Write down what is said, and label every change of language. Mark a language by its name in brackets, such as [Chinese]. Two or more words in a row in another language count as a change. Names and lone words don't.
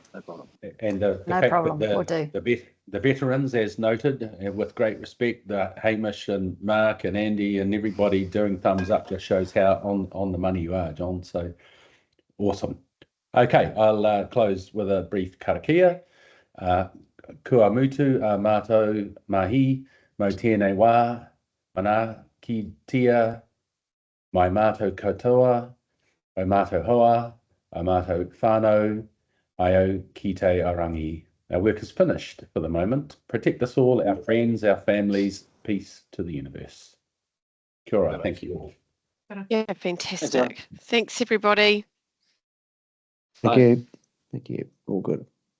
[English] No problem. And the No fact problem, that we'll do. the veterans, as noted, with great respect, Hamish and Mark and Andy and everybody doing thumbs up just shows how on the money you are, John. So awesome. Okay, I'll close with a brief karakia. [Māori] Kua mutu a mātou mahi, mo tēnei wā, mana ki tia, mai mātou katoa, o mātou hoa, o mātou whānau, ai ki te arangi. [English] Our work is finished for the moment. Protect us all, our friends, our families. Peace to the universe. [Māori] Kia ora. [English] Thank you all. Yeah, fantastic. Thanks, everybody. Thank you. Thank you. All good.